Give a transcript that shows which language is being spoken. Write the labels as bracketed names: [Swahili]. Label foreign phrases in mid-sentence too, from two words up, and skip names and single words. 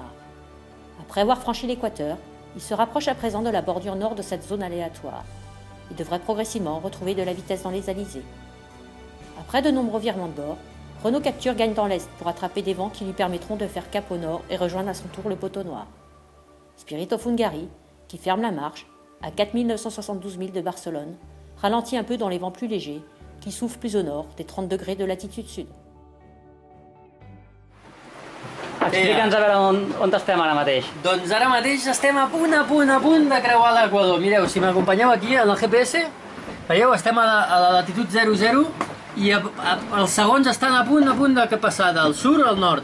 [French] Après avoir franchi l'équateur, ils se rapprochent à présent de la bordure nord de cette zone aléatoire. Ils devraient progressivement retrouver de la vitesse dans les alizés. Après de nombreux virements de bord, Renault Capture gagne dans l'est pour attraper des vents qui lui permettront de faire cap au nord et rejoindre à son tour le Poteau Noir. Spirit of Hungary, qui ferme la marche, à 4972 milles de Barcelone, ralentit un peu dans les vents plus légers, qui soufflent plus au nord des 30 degrés de latitude sud. [Catalan] Explica'ns a veure on estem ara mateix. Doncs ara mateix estem a punt de creuar l'Equador. Mireu, si m'acompanyeu aquí en el GPS, veieu, estem a la latitud 00 i els segons estan a punt de passar del sud al nord.